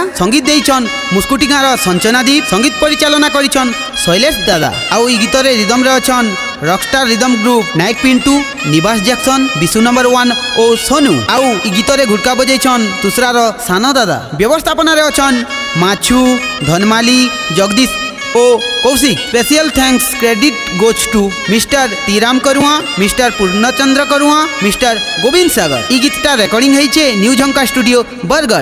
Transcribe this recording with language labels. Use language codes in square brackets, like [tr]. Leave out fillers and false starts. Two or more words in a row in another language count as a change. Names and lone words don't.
[spv] ସଂଗୀତ ଦେଇଛନ ମୁସ୍କୁଟୀଗାର ସଂଚନା ଦୀପ। ସଂଗୀତ ପରିଚାଳନା କରିଛନ ଶୈଳେଶ ଦାଦା। ଆଉ ଈ ଗୀତ ରେ ରିଦମ ରେ ଅଛନ ରକଷ୍ଟାର ରିଦମ ଗ୍ରୁପ ନାୟକ ପିଣ୍ଟୁ, ନିବାସ ଜ୍ୟାକସନ, ବିଶୁ ନମ୍ବର 1 ଓ ସୋନୁ। ଆଉ ଈ ଗୀତ ରେ ଘୁଡ଼କା ବଜାଇଛନ ତୁସରାର ସାନୋ ଦାଦା। ବ୍ୟବସ୍ଥାପନା ରେ ଅଛନ ମାଛୁ, ଧନମାଳୀ, ଜଗଦୀଶ ଓ କୌଶିକ। [en] Special thanks credit goes to Mister Tiram Karua, Mister Purnachandra Karua, Mister Govind Sagar. [spv] ଈ ଗୀତଟା ରେକର୍ଡିଂ ହୋଇଛେ ନ୍ୟୁ ଝଙ୍କା ଷ୍ଟୁଡିଓ ବରଗଡ଼।